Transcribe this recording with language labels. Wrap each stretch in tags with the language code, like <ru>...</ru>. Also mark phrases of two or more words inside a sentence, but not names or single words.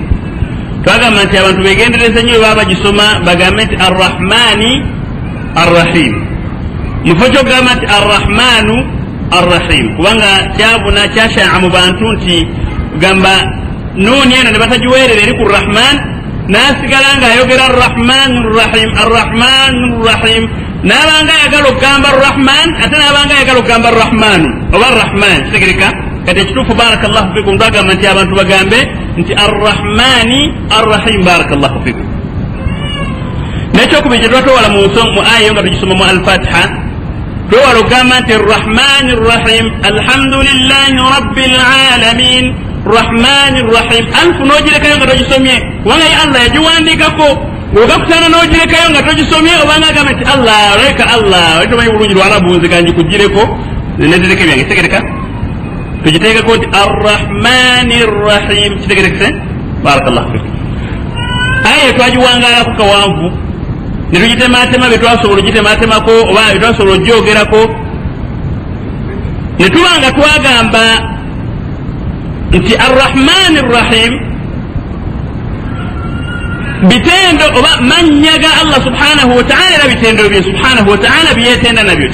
<lg>Twagamba nti abantu begendereza nnyo baba bagisoma bagambe nti</lg> <ar>الرحمنِ الرحيم,</ar> <lg>mufo kyogamba nti</lg> <ar>الرحمنُ الرحيم</ar> <lg>kubanga kyabuna kyashaa mu bantu nti gamba nuuni eno ne batagiweerera eri ku Rahman n'asigala nga ayogera</lg> <ar>الرحمن الرحيم الرحمن الرحيم,</ar> <lg>n'abanga ayagala okugamba Ar-Rahman ate n'abanga ayagala okugamba Ar-Rahmanu oba Ar-Rahman. Kitegereka kati ekituufu</lg> <ar>بارك الله فيكم</ar> <lg>twagamba nti abantu bagambe nti</lg> <ar>الرحمنِ الرحيم. بارك الله فيكم.</ar> <lg>Nekyokubiri kye twatwewala mu aya nga tugisoma mu Al-Fatiha twewala okugamba nti</lg> <ar>الرحمنِ الرحيم الحمد لله رب العالمين رحمنِ رحيم.</ar> <lg>Alfu n'ogirekayo nga togisomye kubanga ye Allah yagiwandiikako, ng'ogakutana n'ogirekayo nga togisomye obanga agamba nti Allah oleka Allah oli tomanyi bulungi Lwarabu nze kanjikugireko netereka ebyange. Kitegereka tugiteekako nti</lg> <ar>الرحمنِ رحيم.</ar> <lg>Kitegerekese</lg> <ar>بارك الله فيكم.</ar> <lg>Aya twagiwangalako kawanvu ne tugitematema bye twasobola ogitematemako oba bye twasobola ogyogerako ne tuba nga twagamba nti</lg> <ar>الرحمن الرحيم</ar> <lg>bitendo oba mannya ga Allah</lg> <ar>سبحانه وتعالى</ar> <lg>era bitendo bye</lg> <ar>سبحانه وتعالى</ar> <lg>byetenda nabyo.</lg>